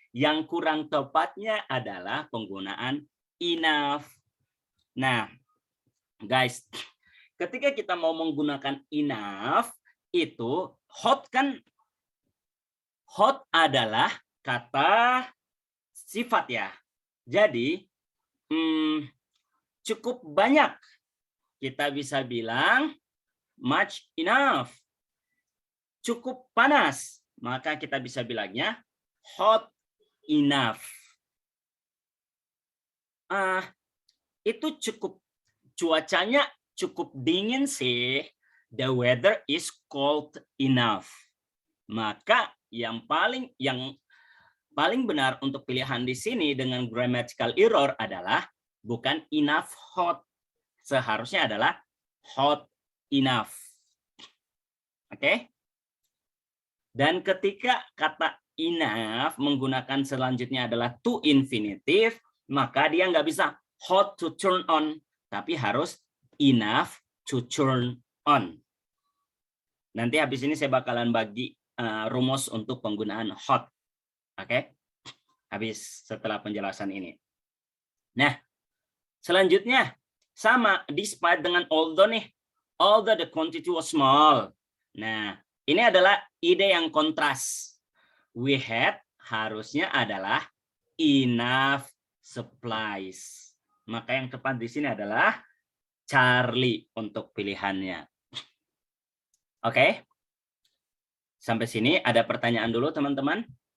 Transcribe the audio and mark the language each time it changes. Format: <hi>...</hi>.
<id>Yang kurang tepatnya adalah penggunaan enough. Nah, guys, ketika kita mau menggunakan enough, itu hot kan, hot adalah kata sifat ya. Jadi, cukup banyak. Kita bisa bilang much enough. Cukup panas. Maka kita bisa bilangnya hot enough. Itu cukup, cuacanya cukup dingin sih.</id> <en>The weather is cold enough.</en> <id>Maka yang paling benar untuk pilihan di sini dengan grammatical error adalah bukan enough hot. Seharusnya adalah hot enough. Oke? Dan ketika kata enough menggunakan selanjutnya adalah to infinitive, maka dia nggak bisa hot to turn on, tapi harus enough to turn on. Nanti habis ini saya bakalan bagi rumus untuk penggunaan hot. Oke? Habis setelah penjelasan ini. Nah, selanjutnya sama despite dengan although nih.</id> <en>Although the quantity was small.</en> <id>Nah, ini adalah ide yang kontras. We had harusnya adalah enough supplies. Maka yang tepat di sini adalah Charlie untuk pilihannya. Oke? Sampai sini ada pertanyaan dulu teman-teman?</id>